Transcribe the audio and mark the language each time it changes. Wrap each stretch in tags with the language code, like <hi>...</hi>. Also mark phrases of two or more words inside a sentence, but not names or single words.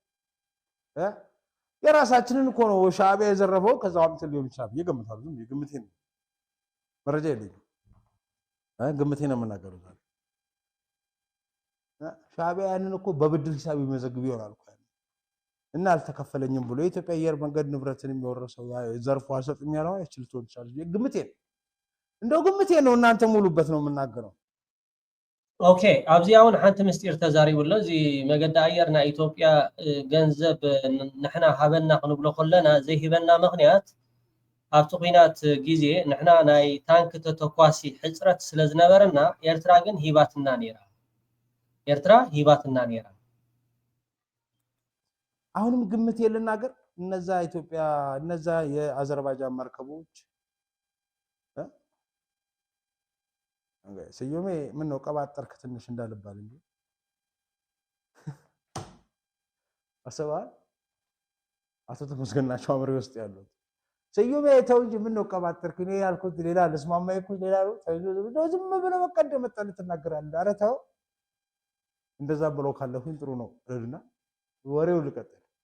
<am>የራሳችንን እኮ ነው ሻዕቢያ የዘረፈው ከዛው አምጥተን ሊሆን ይችላል ይገምታሉ። ዝም ግምቴ ነው፣ መረጃ የለኝም፣ ግምቴ ነው የምናገረው። ዛሬ ሻዕቢያ ያንን እኮ በብድር ሂሳብ ይመዘግብ ይሆናል እኮ እና አልተከፈለኝም ብሎ የኢትዮጵያ አየር መንገድ ንብረትን የሚወረሰው ዘርፎ አልሰጥም ያለው አይችልም ይችላል። ግምቴ ነው፣ እንደው ግምቴ ነው፣ እናንተ ሙሉበት ነው የምናገረው።</am> <ti>ኦኬ ኣብዚ አሁን ሓንቲ ምስጢር ተዛሪቡሎ እዚ መገዲ ኣየር ናይ ኢትዮጵያ ገንዘብ ንሕና ሃበና ክንብሎ ከለና ዘይሂበና ምክንያት ኣብቲ ኩናት ግዜ ንሕና ናይ ታንክ ተተኳሲ ሕፅረት ስለዝነበረና ኤርትራ ግን ሂባትና ነይራ። ኤርትራ ሂባትና ነይራ።</ti> <am>አሁንም ግምቴ ልናገር፣ እነዛ ኢትዮጵያ እነዛ የአዘርባይጃን መርከቦች ስዩሜ ምን ነው ቀባጠርክ ትንሽ እንዳልባል እንጂ አሰባል አቶ ተመስገናቸው አምሬ ውስጥ ያሉት ስዩሜ ተው እንጂ ምን ነው ቀባጠርክ እኔ ያልኩት ሌላ ለስማማ ይኩት ሌላ ነው ዝም ብሎ በቃ እንደመጣል ተናገራለህ። ኧረ ተው እንደዛ ብሎ ካለሁኝ ጥሩ ነው እልና ወሬው ልቀጥል።</am>